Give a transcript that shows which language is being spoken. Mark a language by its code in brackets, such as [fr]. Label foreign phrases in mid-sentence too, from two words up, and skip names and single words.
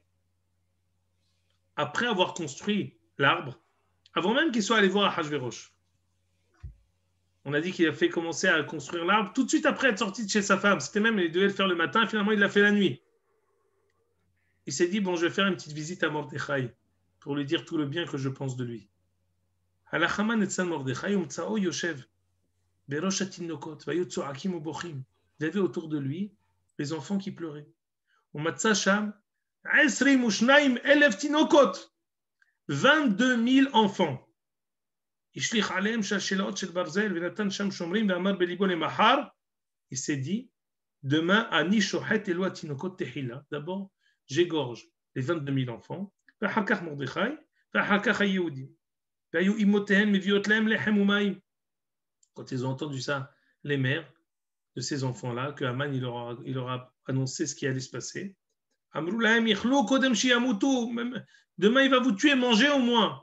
[fr] Après avoir construit l'arbre, avant même qu'il soit allé voir Ahashverosh. On a dit qu'il a fait commencer à construire l'arbre tout de suite après être sorti de chez sa femme. C'était même, il devait le faire le matin, finalement il l'a fait la nuit. Il s'est dit, bon, je vais faire une petite visite à Mordechai pour lui dire tout le bien que je pense de lui. [he] הלך המן אצל מרדכי ומצאו יושב בראש התינוקות והיו צועקים ובוכים. [fr] Il y avait autour de lui les enfants qui pleuraient. [he] ומצא שם 22,000 תינוקות, 22 000 enfants. [fr] Il s'est dit, demain, [he] אני שוחט אלו תינוקות תחילה. [fr] D'abord, j'égorge les 22 000 enfants. Quand ils ont entendu ça, les mères de ces enfants-là, que Haman il leur a annoncé ce qui allait se passer. Demain, il va vous tuer, manger au moins.